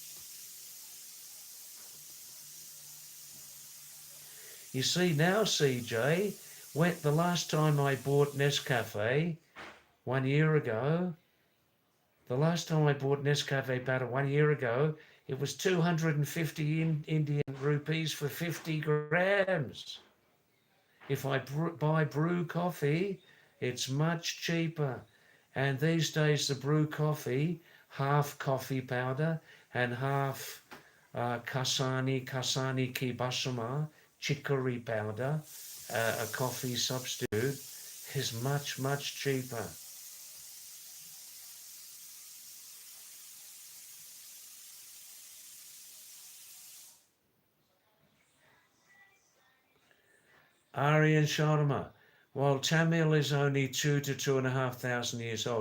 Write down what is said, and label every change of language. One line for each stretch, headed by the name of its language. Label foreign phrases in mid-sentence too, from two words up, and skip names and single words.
English: You see now, CJ, when the last time I bought Nescafe 1 year ago, the last time I bought Nescafe butter 1 year ago, it was 250 Indian rupees for 50 grams. If I buy brew coffee, it's much cheaper. And these days, the brew coffee, half coffee powder and half
Hindi: kasani ki basuma,
English: chicory powder, a coffee substitute, is much, much cheaper. Aryan Sharma, while Tamil is only 2,000 to 2,500 years old.